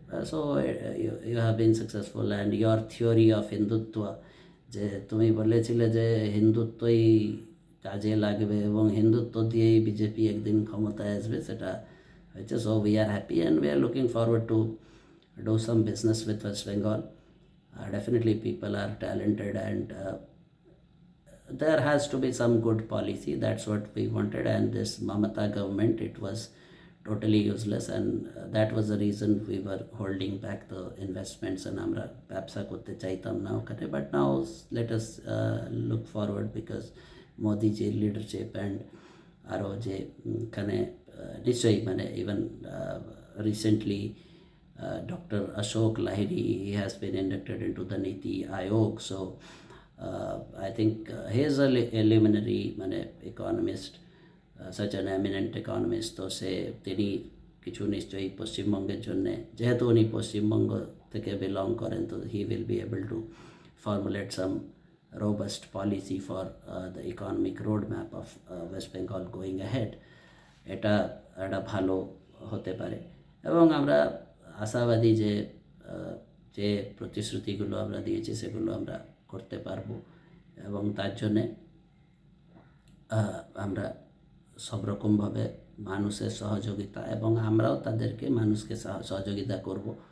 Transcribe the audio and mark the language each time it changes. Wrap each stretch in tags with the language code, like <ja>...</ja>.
<en>so you have been successful and your theory of Hindutva,</en> <bn>যে তুমি বলেছিলে যে হিন্দুত্বই কাজে লাগবে এবং হিন্দুত্ব দিয়েই বিজেপি একদিন ক্ষমতায় আসবে, সেটা হয়েছে।</bn> <en>So we are happy and we are looking forward to do some business with West Bengal. Definitely people are talented and there has to be some good policy. That's what we wanted, and this Mamata government, it was totally useless, and that was the reason we were holding back the investments and</en> <bn>আমরা ব্যবসা করতে চাইতাম না ওখানে।</bn> <en>But now let us look forward because Modi ji leadership and</en> <bn>আরও যে এখানে নিশ্চয়ই মানে</bn> <en>even recently Dr. Ashok Lahiri, he has been inducted into the Niti Aayog. So I think he is a luminary মানে economist, such an eminent economist.</en> <bn>তো সে তিনি কিছু নিশ্চয়ই পশ্চিমবঙ্গের জন্যে, যেহেতু উনি পশ্চিমবঙ্গ থেকে বিলং করেন,</bn> <en>তো he will be able to formulate some robust policy for the economic roadmap of West Bengal going ahead.</en> <bn>এটা একটা ভালো হতে পারে এবং আমরা আশাবাদী যে যে প্রতিশ্রুতিগুলো আমরা দিয়েছি সেগুলো আমরা করতে পারবো এবং তার জন্যে আমরা সব রকমভাবে মানুষের সহযোগিতা এবং আমরাও তাদেরকে মানুষকে সহযোগিতা করব।</bn>